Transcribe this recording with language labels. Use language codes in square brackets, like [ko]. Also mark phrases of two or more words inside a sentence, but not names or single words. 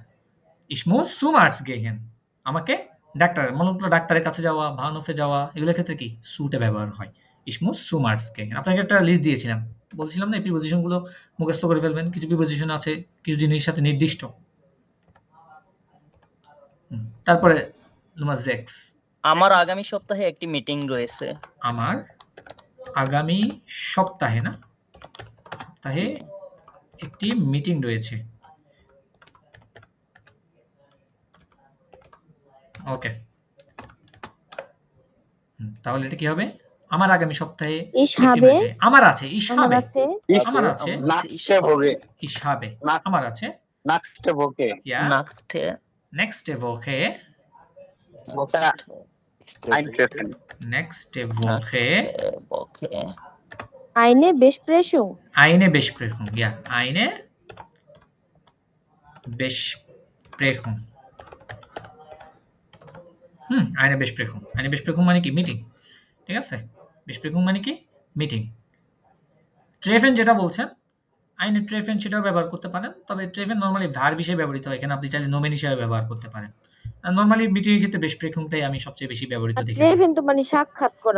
[de] Ich muss zum Arzt gehen, [bn] আমাকে ডাক্তার মূলত ডাক্তারের কাছে যাওয়া, বাহনফে যাওয়া, এগুলোর ক্ষেত্রে কি সুটে ব্যবহার হয়। [de] Ich muss zum Arzt gehen। [bn] আপনাকে একটা লিস্ট দিয়েছিলাম, বলছিলাম না এই প্রিপোজিশন গুলো মুখস্থ করে ফেলবেন। কিছু প্রিপোজিশন আছে কিছু জিনিসের সাথে নির্দিষ্ট। তারপরে নম্বর 6, আমার আগামী সপ্তাহে একটি মিটিং রয়েছে। আমার আগামী সপ্তাহে না, সপ্তাহে একটি মিটিং রয়েছে। ওকে, তাহলে এটা কি হবে? আমার আগামী সপ্তাহে [de] Ich habe, [bn] আমার আছে, ich আমার [de] habe, [bn] আছে, আমার আছে, [de] Nächste Woche. ich habe, [bn] আমার আছে, [de] Nächste Woche. ja, Nächste Woche, Eintreffen. nächste Woche, eine Besprechung, eine Besprechung, ja, eine Besprechung, eine Besprechung, eine Besprechung [bn] মানে কি মিটিং, ঠিক আছে? Besprechung মানে কি মিটিং। ট্রেফেন যেটা বলছেন, [de] eine Treffen [bn] সেটাও ব্যবহার করতে পারেন, তবে ট্রেফেন নরমালি ভার্ব হিসেবে ব্যবহৃত হয়, এখানে আপনি চাইলে নোমেন হিসেবে ব্যবহার করতে পারেন। নরমালি মিটিং এর ক্ষেত্রে বেসপ্রেখুংটাই আমি সবচেয়ে বেশি ব্যবহৃত দেখেছি। ট্রেভেন তো মানে সাক্ষাৎ করা,